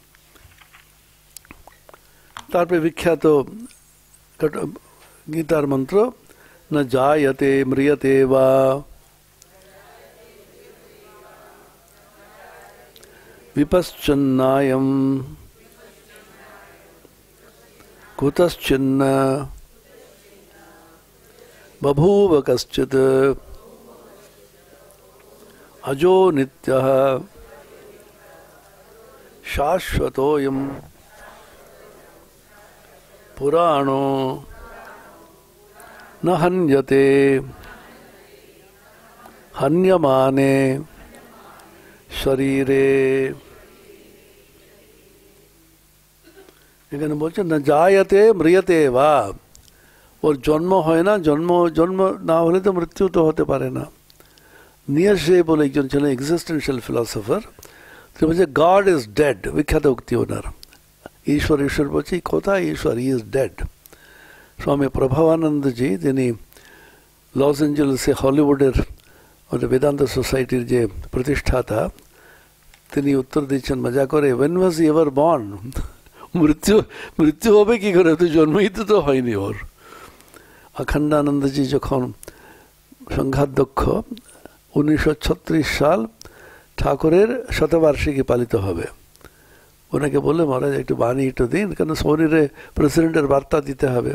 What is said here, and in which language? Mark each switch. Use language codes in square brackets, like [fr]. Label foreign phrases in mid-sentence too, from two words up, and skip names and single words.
[bn] তারপরে বিখ্যাত গীতার মন্ত্র [sa] न जायते म्रियते वा विपश्चन्नायम कुतश्चिन्न बभूव कश्चित् अजो नित्यः शाश्वतोऽयं पुराणो न हन्यते हन्यमाने शरीरे। [bn] এখানে বলছে [sa] ना जायते म्रियते वा, [bn] ওর জন্ম হয় না, জন্ম না হলে তো মৃত্যু তো হতে পারে না। নিয়াসে বলে একজন ছিলেন এক্সিস্টেন্সিয়াল ফিলসফার, তিনি বলছে [en] God is dead, [bn] বিখ্যাত উক্তি ওনার। ঈশ্বর বলছে কোথায় ঈশ্বর, [en] e is dead. [bn] স্বামী প্রভাবানন্দজি, তিনি লস এঞ্জেলেসে হলিউডের আমাদের বেদান্ত সোসাইটির যে প্রতিষ্ঠাতা, তিনি উত্তর দিচ্ছেন মজা করে, [en] when was he ever born? [bn] মৃত্যু হবে কি করে, তো জন্মই তো হয়নি ওর। অখণ্ডানন্দজি যখন সংঘাধ্যক্ষ, 1936 সাল ঠাকুরের শতবার্ষিকী পালিত হবে, ওনাকে বললে মহারাজ একটু বাণী একটু দিন, কেন শরীরে প্রেসিডেন্টের বার্তা দিতে হবে।